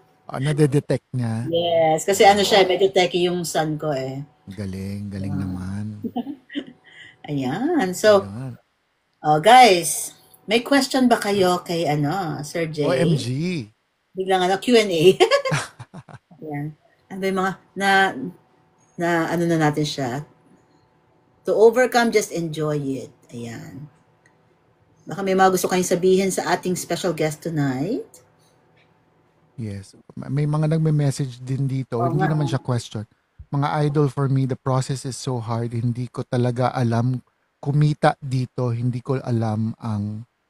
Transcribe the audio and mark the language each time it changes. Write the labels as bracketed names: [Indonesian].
[Filipino] Nade-detect niya. Yes, kasi ano siya, medyo techie yung son ko eh. Galing naman. Ayan. So, Ayan. guys, may question ba kayo kay Sir Jay? [English] OMG. [Filipino] Biglang Q&A. Ayan. Ano ba yung mga na ano na natin siya? [English] To overcome, just enjoy it. [Filipino] Ayan. Baka may mga gusto kayong sabihin sa ating special guest tonight. Yes. May mga nagme-message din dito. Hindi nga. naman siya question. [English] Mga idol, for me, the process is so hard. [Filipino] Hindi ko talaga alam kumita dito. Hindi ko alam ang...